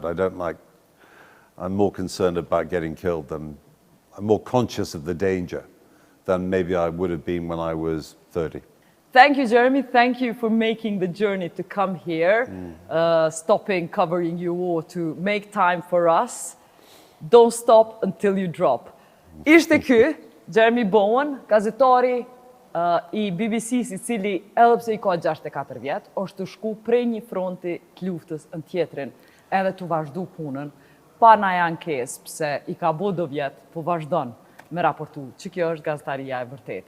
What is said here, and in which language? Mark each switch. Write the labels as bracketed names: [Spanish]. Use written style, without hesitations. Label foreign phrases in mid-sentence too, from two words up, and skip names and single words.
[English] I'm more concerned about getting killed I'm more conscious of the danger than maybe I would have been when I was 30. Thank you, Jeremy. Thank you for making the journey to come here, stopping covering your war to make time for us. Don't stop until you drop. [Albanian] Ishte ky, Jeremy Bowen, gazetori I BBC-së, I cili edhe pse I ka 64 vjet, është të shku prej një fronti të luftës në tjetrin, edhe të vazhdu punën, pa na ankesë pse I ka bo do vjet, po vazhdon me raportu që kjo është gazetaria e vërtet.